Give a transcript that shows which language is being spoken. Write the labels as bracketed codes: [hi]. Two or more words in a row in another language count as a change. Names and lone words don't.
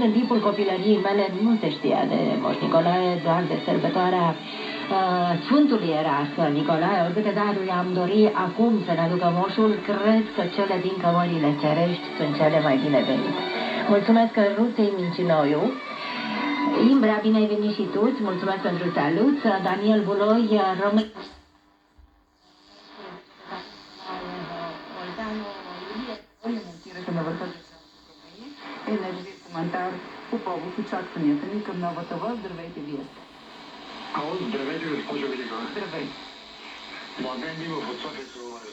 [ro] În timpul copilăriei mele nu se știa de Moș Nicolae, doar de sărbătoarea Sfântului era Sfânt Nicolae. Oricâte daruri am dori acum să ne aducă moșul, cred că cele din cămările cerești sunt cele mai binevenite. Mulțumesc Ruței Mincinoiu. Imbra, bine ai venit și tu, îți mulțumesc pentru salut. Daniel Buloi, român. [bg] Енергії коментар по повод очакванията ни към новата власт. Здравейте вие. Ало, здравейте, госпожо Великова. Здравейте. Младен Димов от София се говори.